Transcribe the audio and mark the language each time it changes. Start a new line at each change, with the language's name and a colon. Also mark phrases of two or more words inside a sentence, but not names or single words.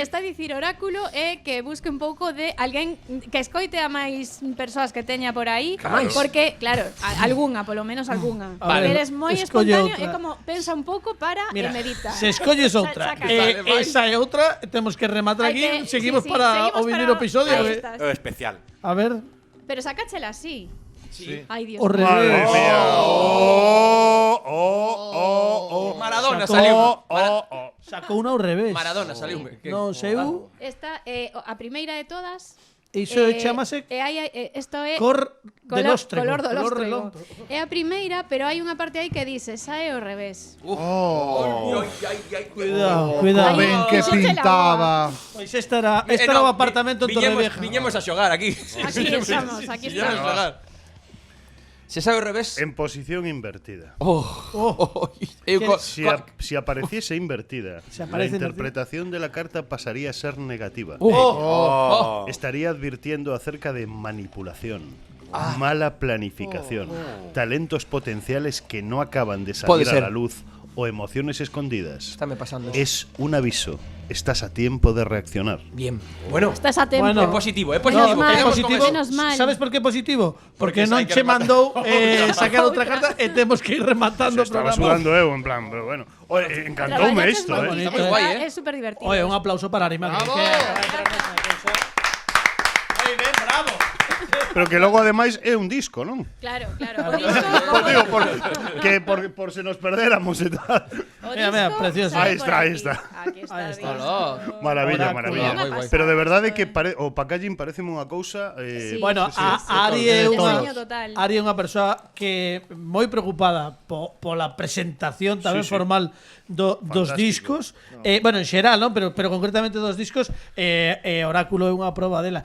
Galician: lle está a dicir Oráculo é que busque un pouco de alguén que escoite a máis persoas que teña por aí, Máis. porque claro, algunha, polo menos algunha. Vale. Eres moi Escolle espontáneo, outra. é como pensa un pouco para Mira, medita. se escolles outra, Saca. esa é outra, temos que rematar Hai aquí, que- seguimos sí, para seguimos o vinir para- episodio.
Spanish: Ahí eh. estás. Especial. A ver,
Galician: Pero sácachela así.
Spanish: Sí. Ay, Dios
Galician: o
Spanish: mío. Madre
Galician: revés.
Spanish: mía. Oh. Maradona Sacó-
Galician: saliu. Sacou unha ao revés. Maradona saliu. Non seu, Esta a primeira de todas. iso chamase Isto é cor de lóstrego. color do color lóstrego. relóntro. É a primeira, pero hai unha parte aí que dice, sae ao revés. Cuidado, cuidado. Ben que Fíxate la pintaba. Pois esta era o apartamento en Torrevieja. Viñemos a xogar aquí. Aquí estamos, aquí Viñemos a estamos. xogar. Se sabe ao revés. En posición invertida. Eu
Spanish: Si apareciese invertida, Si la aparece interpretación de la carta pasaría a ser negativa. Estaría advirtiendo acerca de manipulación, mala planificación, talentos potenciales que no acaban de Puede salir a ser. la luz o emociones escondidas. Estáme pasando. Es un aviso. Estás a tiempo de reaccionar. Bien. Bueno,
Galician: Estás a tempo.
Spanish: Bueno.
Galician: é positivo, é
Spanish: No,
Galician: positivo.
Spanish: mal,
Galician: é Quedemos con positivo.
Spanish: eso. Menos mal.
Galician: Sabes por que é positivo? Porque Porque non hai que che mandou rematar. sacar outra carta e temos que ir rematando o Estaba programa. sudando eu, en plan, pero bueno. Oye, encantoume Traballaches isto, moi bonito, bonito, guai, é super divertido. Oye, un aplauso para Arima. Moi ben, bravo. Pero que logo ademais é un disco, non? Claro, claro. O disco, Pues digo, por se nos perdéramos e tal. o Mira, mira, disco precioso.
Spanish: sale Ahí está, por ahí aquí. está. Aquí está. Ahí está.
Galician: disco. Maravilla, Oráculo. maravilla. Moi guai. Pero de verdade que o packaging pareceme unha cousa
Spanish: Sí. Bueno, Sí,
Galician: a Ari é unha
Spanish: Diseño total.
Galician: Ari é unha persoa que moi preocupada pola presentación tamén
Spanish: Sí, sí.
Galician: formal dos
Spanish: Fantástico.
Galician: discos. Bueno, en xeral, non? Pero concretamente dos discos, Oráculo é unha proba dela.